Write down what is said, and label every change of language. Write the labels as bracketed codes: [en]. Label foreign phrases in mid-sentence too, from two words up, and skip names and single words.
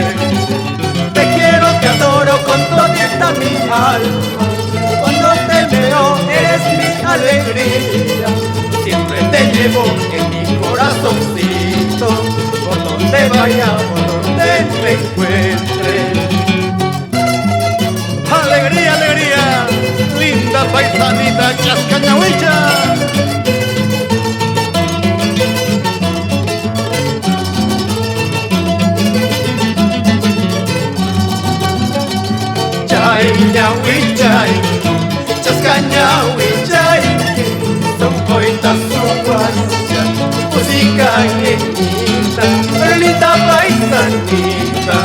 [es] Te quiero, te adoro con todita mi alma, cuando te veo eres mi alegría, siempre te llevo en mi corazoncito, por donde vaya, por donde me encuentre. ¡Alegría, alegría! ¡Linda paisanita Chascañahuicha! [qu] Chay, ñahuichay, [es] Chascañahuichay, son coitas suguayas, música llenita, linda paisanita.